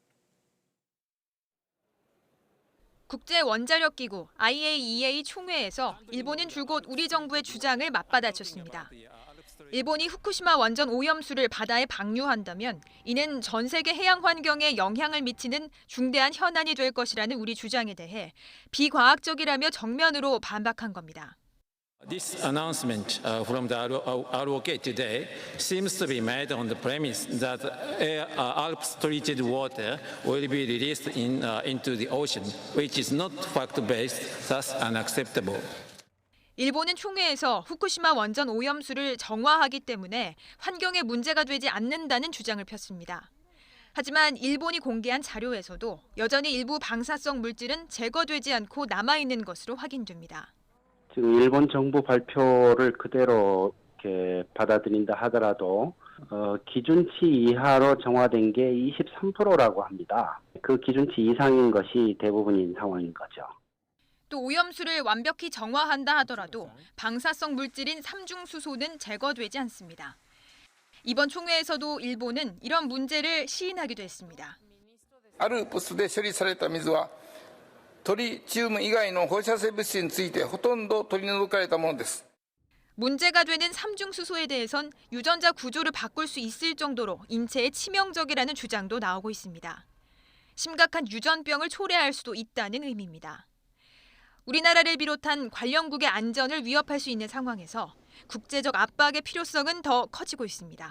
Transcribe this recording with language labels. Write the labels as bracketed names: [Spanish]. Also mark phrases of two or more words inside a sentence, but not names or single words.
[Korean] 국제원자력기구 IAEA 총회에서 일본은 줄곧 우리 정부의 주장을 맞받아쳤습니다. 일본이 후쿠시마 원전 오염수를 바다에 방류한다면 이는 전 세계 해양 환경에 영향을 미치는 중대한 현안이 될 것이라는 우리 주장에 대해 비과학적이라며 정면으로 반박한 겁니다. [English] This announcement from the ROK today seems to be made on the premise that Alps treated water will be released into the ocean, which is not fact-based, thus unacceptable. [Korean] 일본은 총회에서 후쿠시마 원전 오염수를 정화하기 때문에 환경에 문제가 되지 않는다는 주장을 폈습니다. 하지만 일본이 공개한 자료에서도 여전히 일부 방사성 물질은 제거되지 않고 남아있는 것으로 확인됩니다. 지금 일본 정부 발표를 그대로 이렇게 받아들인다 하더라도 기준치 이하로 정화된 게 23%라고 합니다. 그 기준치 이상인 것이 대부분인 상황인 거죠. 또 오염수를 완벽히 정화한다 하더라도 방사성 물질인 3중수소는 제거되지 않습니다. 이번 총회에서도 일본은 이런 문제를 시인하기도 했습니다. [Japanese] あるポストで処理された水はトリチウム以外の放射性物質についてほとんど取り除かれたものです。 [Korean] 문제가 되는 3중수소에 대해선 유전자 구조를 바꿀 수 있을 정도로 인체에 치명적이라는 주장도 나오고 있습니다. 심각한 유전병을 초래할 수도 있다는 의미입니다. 우리나라를 비롯한 관련국의 안전을 위협할 수 있는 상황에서 국제적 압박의 필요성은 더 커지고 있습니다.